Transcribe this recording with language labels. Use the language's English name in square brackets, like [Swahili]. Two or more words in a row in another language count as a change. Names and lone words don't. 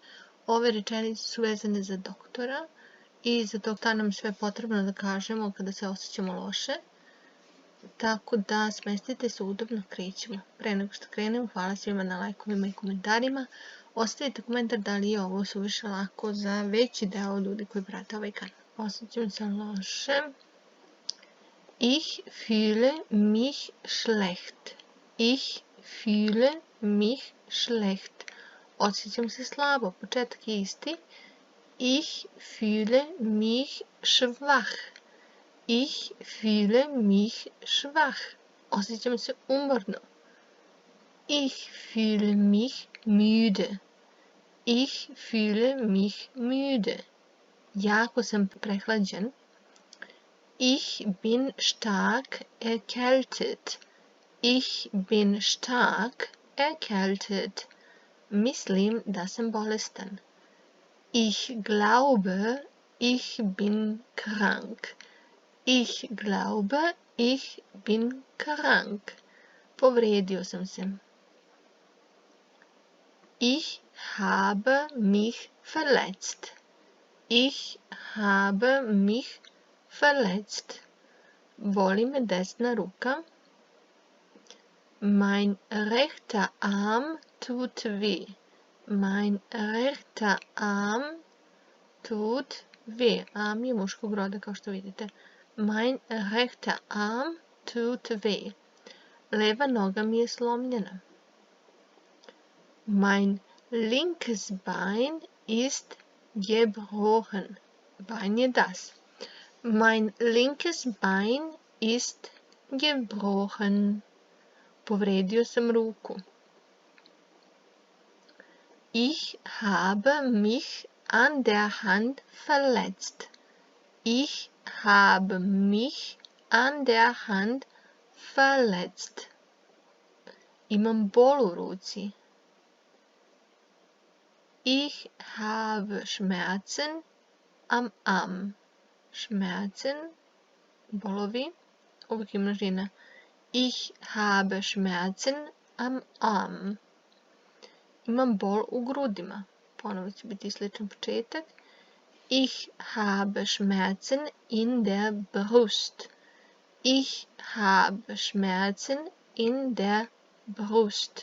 [Serbian] Ove rečenice su vezane za doktora i za to šta nam sve potrebno da kažemo kada se osjećamo loše. Tako da smestite se udobno, krećemo. Pre nego što krenemo, hvala svima na lajkovima i komentarima. Ostavite komentar da li je ovo suviše lako za veći deo ljudi koji prate ovaj kanal. Osjećam se loše. [German] Ich fühle mich schlecht. Ich fühle mich schlecht. [Serbian] Osjećam se slabo. Početak je isti. [German] Ich fühle mich schwach. Ich fühle mich schwach. [Serbian] Osjećam se umorno. [German] Ich fühle mich müde. Ich fühle mich müde. [Serbian] Jako sam prehlađen. [German] Ich bin stark erkältet. Ich bin stark erkältet. [Serbian] Mislim da sam bolestan. [German] Ich glaube, ich bin krank. Ich glaube, ich bin krank. [Serbian] Povredio sam se. [German] Ich habe mich verletzt. Ich habe mich verletzt. [Serbian] Boli me desna ruka. [German] Mein rechter Arm tut weh. Mein rechter Arm tut weh. [Serbian] Arm je muškog roda kao što vidite. [German] Mein rechter Arm tut weh. [Serbian] Leva noga mi je slomljena. [German] Mein linkes Bein ist gebrochen. [Serbian] Bein je das. [German] Mein linkes Bein ist gebrochen. [Serbian] Povredio sam ruku. [German] Ich habe mich an der Hand verletzt. Ich habe mich an der Hand verletzt. [Serbian] Imam bol u ruci. [German] Ich habe Schmerzen am Arm. Schmerzen, [Serbian] bolovi, uvijek je množina. [German] Ich habe Schmerzen am Arm. [Serbian] Imam bol u grudima. Ponovo će biti sličan početak. [German] Ich habe Schmerzen in der Brust. Ich habe Schmerzen in der Brust.